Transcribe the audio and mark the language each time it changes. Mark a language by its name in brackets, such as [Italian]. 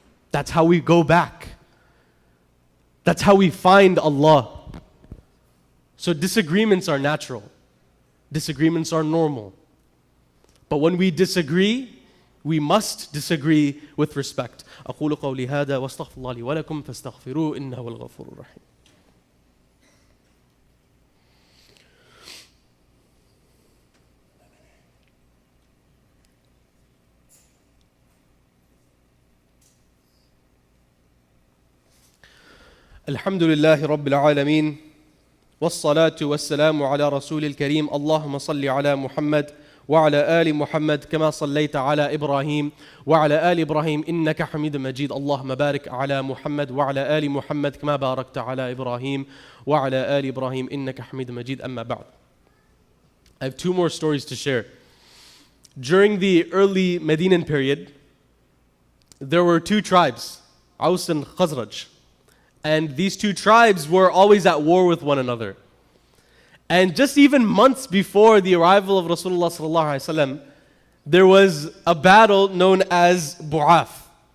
[English] That's how we go back. That's how we find Allah. So disagreements are natural. Disagreements are normal. But when we disagree, we must disagree with respect. [Arabic] أقول قولي هذا واستغفر الله لي ولكم فاستغفروه إنه هو الغفور الرحيم. الحمد لله رب العالمين والصلاة والسلام على رسول الكريم اللهم صل على محمد وعلى آل محمد كما صليت على إبراهيم وعلى آل إبراهيم إنك حميد مجيد اللهم بارك على محمد وعلى آل محمد كما باركت على إبراهيم وعلى آل إبراهيم إنك حميد مجيد أما بعد. [English] I have two more stories to share. During the early Medinan period, there were two tribes, Aus and Khazraj. And these two tribes were always at war with one another. And just even months before the arrival of Rasulullah sallallahu alaihi wasallam, there was a battle known as Bu'af.